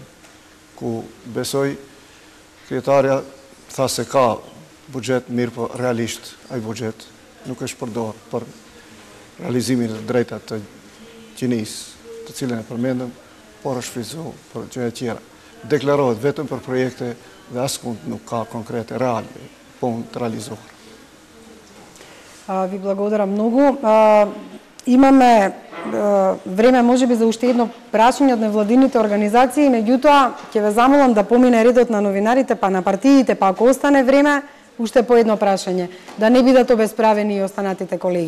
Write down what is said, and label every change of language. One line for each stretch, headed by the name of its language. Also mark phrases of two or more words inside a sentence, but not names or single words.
Albanian: Ku besoj kryetarja tha se ka buxhet mirë, po realisht ai buxhet nuk është përdor për realizimin e drejtat të gjinisë, të cilën e përmendëm, por është shfrytzuar për gjëra tjera. Deklarohet vetëm për projekte dhe askund nuk ka konkrete reale punë të realizuar.
Macedonian: Ви благодарам многу. Имаме време можеби за уште едно прашање од невладините организации, меѓутоа ќе ве замолам да помине редот на новинарите, па на партиите, па ако остане време, уште по едно прашање, да не бидат обесправени и останатите колеги.